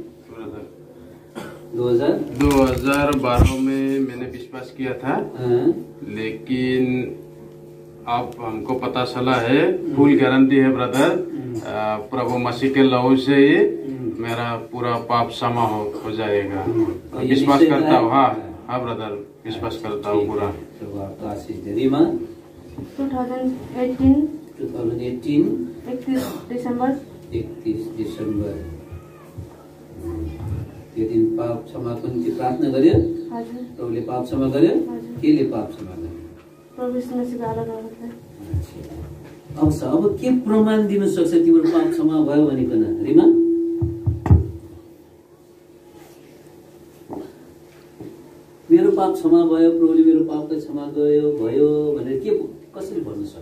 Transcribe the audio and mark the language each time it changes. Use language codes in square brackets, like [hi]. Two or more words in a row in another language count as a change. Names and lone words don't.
[hi] 2012 में मैंने विश्वास किया था, लेकिन अब हमको पता चला है, [en] full guarantee [hi] है ब्रदर, प्रभु मसीह के लहू से ही मेरा पूरा पाप क्षमा हो जाएगा। विश्वास करता हूँ। हाँ ब्रदर, विश्वास करता हूँ पूरा। [ne] 2018 31 दिसंबर त्यो दिन पाप क्षमाको निम्ति प्रार्थना गर्यो। प्रभुले पाप क्षमा गर्यो। केले पाप क्षमा गर्यो? अब के प्रमाण दिन सक्छ तिम्रो पाप क्षमा भयो भनिकन? रिमा, मेरो पाप क्षमा भयो, प्रभुले मेरो पापको क्षमा भयो भनेर के कसरी भन्न सक्छ?